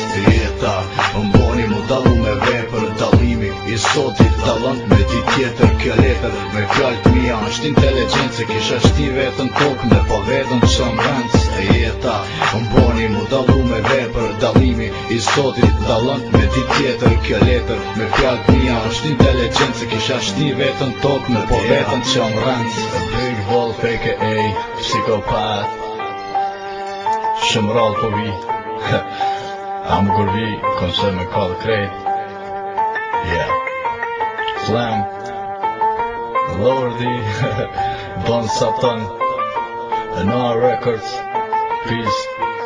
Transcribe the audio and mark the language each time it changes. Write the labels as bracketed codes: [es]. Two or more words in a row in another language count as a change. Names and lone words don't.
[sq] Jeta, mboni mu dalu me vepër, dalimi i sotit dalon me di tjetër, kjo letër me fjallët mija është inteligencë, kisha shti vetën tokë me po vetën që më rëndës. Jeta, mboni mu dalu me vepër, dalimi i sotit dalon me di tjetër, kjo letër me fjallët mija është inteligencë, kisha shti vetën tokë me po vetën që më rëndës. Big Wolf a.k.a. Psikopat, shumë rallë po vi, a më kur vi, kom se me kallë krejt. [en] Yeah, Slam, Lordi, Bon Satan, Noah Records, peace.